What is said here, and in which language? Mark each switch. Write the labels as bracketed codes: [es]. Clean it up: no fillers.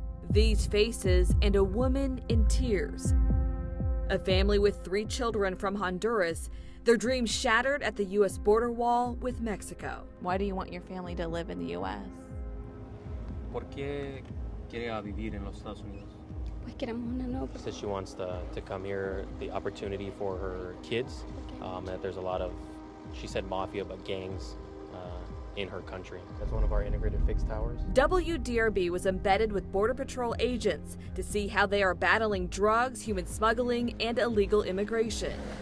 [en] These faces and a woman in tears. A family with 3 children from Honduras, their dreams shattered at the U.S. border wall with Mexico. Why do you want your family to live in the U.S.? [es] ¿Por qué quiere vivir en los Estados Unidos? [en] She says she wants to come here, the opportunity for her kids, that there's a lot of, she said mafia, but gangs in her country. That's one of our integrated fixed towers. WDRB was embedded with Border Patrol agents to see how they are battling drugs, human smuggling, and illegal immigration.